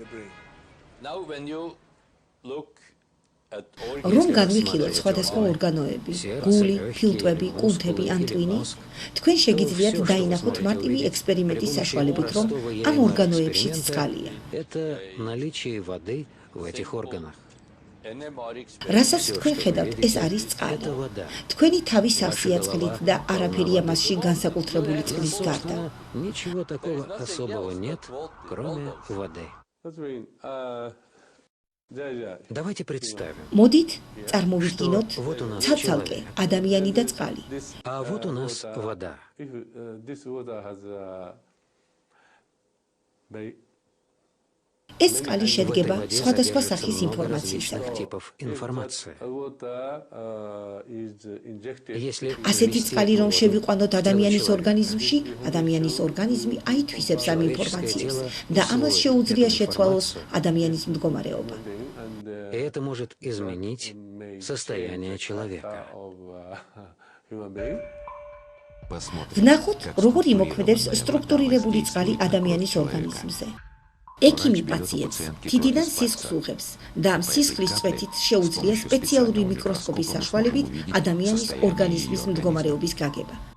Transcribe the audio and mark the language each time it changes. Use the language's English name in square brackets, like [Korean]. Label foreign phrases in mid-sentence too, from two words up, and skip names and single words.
[Georgian] რომ განვიხილოთ სხვადასხვა ორგანოები, გული, ფილტვები, კუნთები ან ტვინი, თქვენ შეგიძლიათ დაინახოთ მარტივი ექსპერიმენტის საშუალებით, რომ ამ ორგანოებშიც წყალია. რასაც თქვენ ხედავთ, ეს არის წყალი. თქვენი თავი სავსეა წყლით და არაფერია მასში განსაკუთრებული წყლის გარდა. [Russian] Давайте представим. [Georgian] მოდით წარმოვიდგინოთ ცალ-ცალკე ადამიანი და წყალი. [Russian] А вот у нас вода. [Georgian] ეს წყალი შედგება სხვადასხვა სახის ინფორმაციისგან. ასეთი წყალი რომ შევიყვანოთ ადამიანის ორგანიზმში, ადამიანის ორგანიზმი აითვისებს ამ ინფორმაციებს და ამას შეუძლია შეცვალოს ადამიანის მდგომარეობა. [Russian] Это может изменить состояние человека. [Georgian] ვნახოთ, როგორ იმოქმედებს სტრუქტურირებული წყალი ადამიანის ორგანიზმზე. ექიმი პაციენტს თითიდან სისხლს უღებს და ამ სისხლის წვეთით შეუძლია სპეციალური მიკროსკოპის საშუალებით ადამიანის ორგანიზმის მდგომარეობის გაგება.